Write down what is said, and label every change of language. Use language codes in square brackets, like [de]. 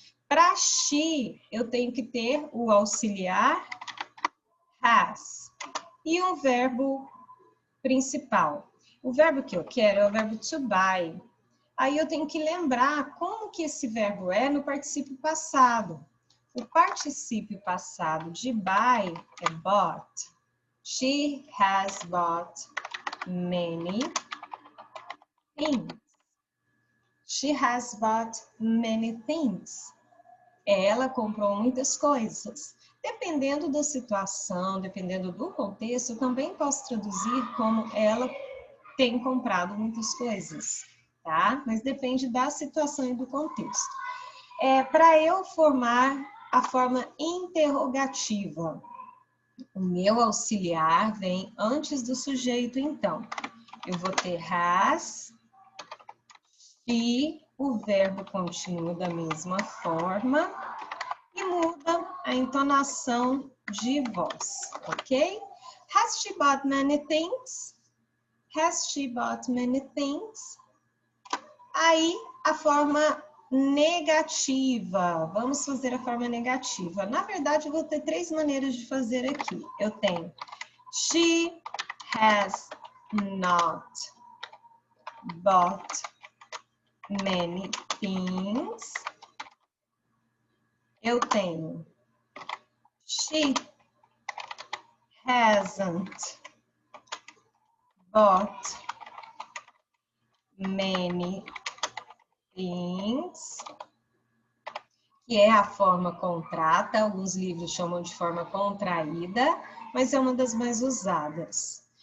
[pt] Para she, eu tenho que ter o auxiliar has e um verbo principal. O verbo que eu quero é o verbo to buy. Aí eu tenho que lembrar como que esse verbo é no particípio passado. O particípio passado de buy é bought. [en] She has bought many things. She has bought many things. [pt] Ela comprou muitas coisas. Dependendo da situação, dependendo do contexto, eu também posso traduzir como ela tem comprado muitas coisas, tá? Mas depende da situação e do contexto. Para eu formar a forma interrogativa, o meu auxiliar vem antes do sujeito, então. Eu vou ter has, e o verbo continua da mesma forma e muda a entonação de voz, ok? [en] Has she bought many things? Has she bought many things? [pt] Aí, a forma negativa. Vamos fazer a forma negativa. Na verdade, eu vou ter 3 maneiras de fazer aqui. Eu tenho [en] she has not bought many things. [pt] Eu tenho [en] she hasn't bought many things, [pt] que é a forma contrata, alguns livros chamam de forma contraída, mas é uma das mais usadas.